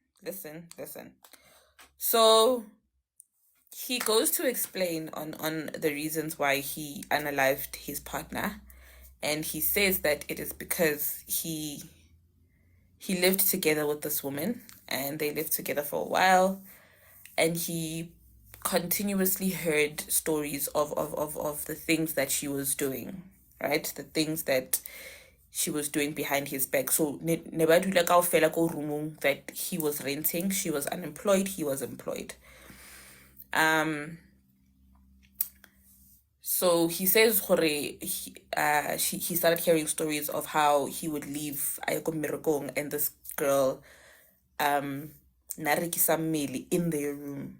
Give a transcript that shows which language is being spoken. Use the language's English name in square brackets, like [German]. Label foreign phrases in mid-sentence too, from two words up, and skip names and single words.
[English] So he goes to explain on the reasons why he unalived his partner, and he says that it is because he lived together with this woman, and they lived together for a while, and he continuously heard stories of the things that she was doing, right? The things that she was doing behind his back. So [Northern Sotho] nebadula kaofela ko roomong [English] that he was renting, she was unemployed, he was employed. So he says he started hearing stories of how he would leave [Northern Sotho] ayoko mmerekong, [English] and this girl [Northern Sotho] narekisa mmele [English] in their room.